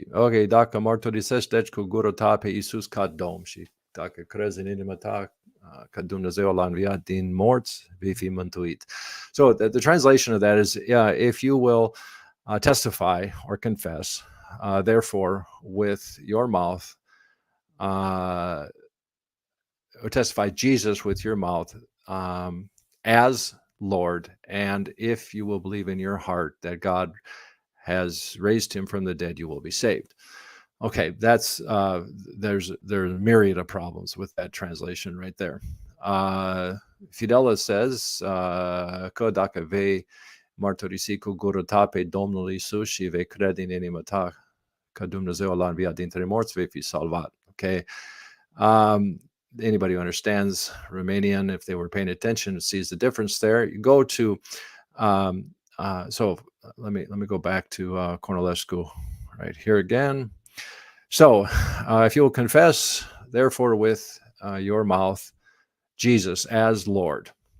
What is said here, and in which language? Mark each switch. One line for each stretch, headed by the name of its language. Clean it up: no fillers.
Romanian: Okay, dacă mărturisești cu gură ta pe Iisus ca Domn și dacă crezi în inima ta că Dumnezeu l-a înviat din morți, vei fi mântuit.
English: So the translation of that is, if you will testify or confess, therefore, with your mouth, or testify Jesus with your mouth as Lord, and if you will believe in your heart that God has raised him from the dead, you will be saved. Okay, that's there's a myriad of problems with that translation right there. Fidela says,
Romanian: că dacă vei mărturisi cu gură ta pe Domnul Iisus și vei crede în inima ta că Dumnezeu l-a înviat dintre morți, vei fi salvat.
English: Okay. Anybody who understands Romanian, if they were paying attention, sees the difference there. You go to, so let me go back to Cornilescu right here again. So if you will confess, therefore, with your mouth, Jesus as Lord.